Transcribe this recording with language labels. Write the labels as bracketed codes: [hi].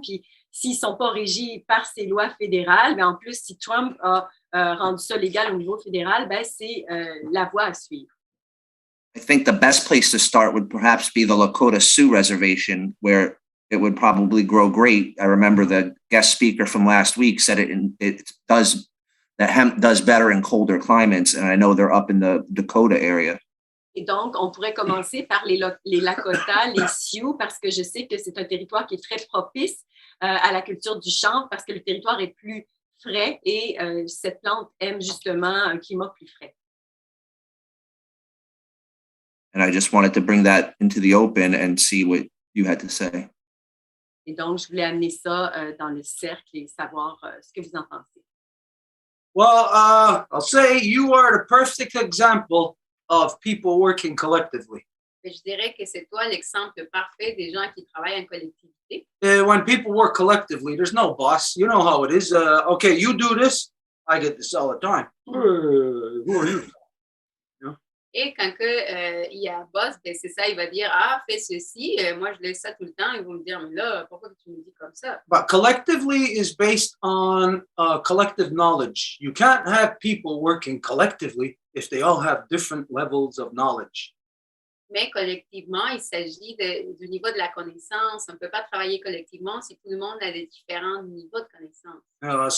[fr] Puis, s'ils ne sont pas régis par ces lois fédérales, ben, en plus, si Trump a rendu ça légal au niveau fédéral, ben, c'est la voie à suivre. [en] I think the best place to start would perhaps be the Lakota Sioux Reservation, where it would probably grow great. I remember the guest speaker from last week said that hemp does better in colder climates, and I know they're up in the Dakota area. [fr] Et donc, on pourrait commencer par les Lakota, les Sioux, parce que je sais que c'est un territoire qui est très propice à la culture du chanvre, parce que le territoire est plus frais et cette plante aime justement un climat plus frais. [en] And I just wanted to bring that into the open and see what you had to say. [fr] Et donc, je voulais amener ça dans le cercle et savoir ce que vous en pensez. [en] Well, I'll say you are the perfect example of people working collectively. [fr] Je dirais que c'est toi l'exemple parfait des gens qui travaillent en collectivité. [en] When people work collectively, there's no boss. You know how it is. Okay, you do this. I get this all the time. Who are you? [fr] Et quand il y a un boss, ben c'est ça, il va dire « Ah, fais ceci. » Moi, je laisse ça tout le temps. Ils vont me dire « Mais là, pourquoi tu me dis comme ça? » [en] But collectively is based on collective knowledge. You can't have people working collectively if they all have different levels of knowledge. [fr] Mais collectivement, il s'agit du niveau de la connaissance. On ne peut pas travailler collectivement si tout le monde a des différents niveaux de connaissance.